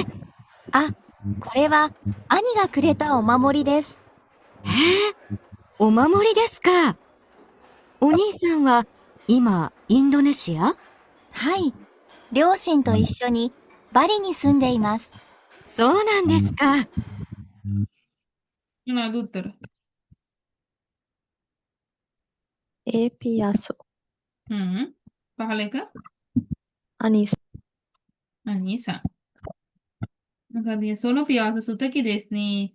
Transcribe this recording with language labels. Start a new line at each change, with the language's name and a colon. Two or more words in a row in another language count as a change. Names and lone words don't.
Japanese: あ、これは兄がくれたお守りです。へえ、お守りですか。お兄さんは今インドネシア？はい、両親と一緒にバリに住んでいます。そうなんですか。
Sinhala: මොනවද උත්තර? A පියාසෝ. පහල එක. අනිස. අනිසා. මොකද
Japanese: そのピアス素敵ですね.